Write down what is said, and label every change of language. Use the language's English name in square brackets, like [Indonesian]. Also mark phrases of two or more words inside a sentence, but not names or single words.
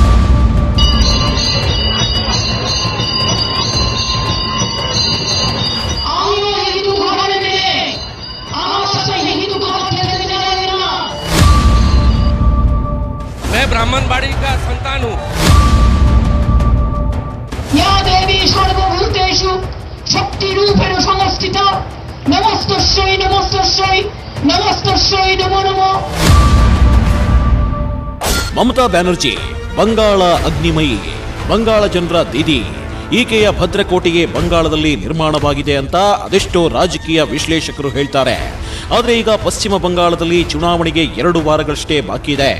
[Hindi] मैं ब्राह्मण बाड़ी का संतान हूँ। [Sanskrit] या देवी सर्वभूतेषु शक्ति रूपेण संस्थिता नमस्तस्यै नमस्तस्यै नमस्तस्यै नमो नमो. [Kannada] ಮಮತಾ ಬ್ಯಾನರ್ಜಿ ಬಂಗಾಳ ಅಗ್ನಿಮಯಿ, ಬಂಗಾಳ ಜನರ ದೀದಿ. ಈಕೆಯ ಭದ್ರಕೋಟೆಗೆ ಬಂಗಾಳದಲ್ಲಿ ನಿರ್ಮಾಣವಾಗಿದೆ ಅಂತ ಅದೆಷ್ಟೋ ರಾಜಕೀಯ ವಿಶ್ಲೇಷಕರು ಹೇಳ್ತಾರೆ. ಆದರೆ ಈಗ ಪಶ್ಚಿಮ ಬಂಗಾಳದಲ್ಲಿ ಚುನಾವಣೆಗೆ 2 ವಾರಗಳಷ್ಟೇ ಬಾಕಿ ಇದೆ.